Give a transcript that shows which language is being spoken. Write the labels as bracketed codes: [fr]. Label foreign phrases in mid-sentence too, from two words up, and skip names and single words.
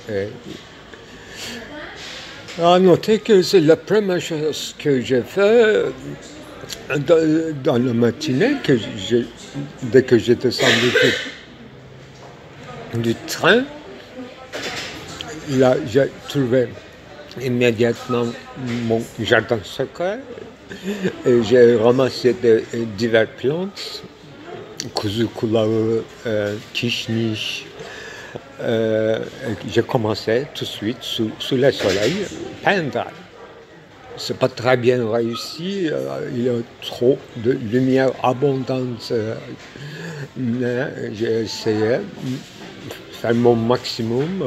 [fr] À noter que c'est la première chose que j'ai fait dans la matinée, dès que j'ai descendu du train. Là, j'ai trouvé immédiatement mon jardin secret et j'ai ramassé diverses plantes, [tr] kuzu kulağı, kişniş. [fr] J'ai commencé tout de suite, sous le soleil, peindre. C'est pas très bien réussi, il y a trop de lumière abondante, mais j'ai essayé de faire mon maximum.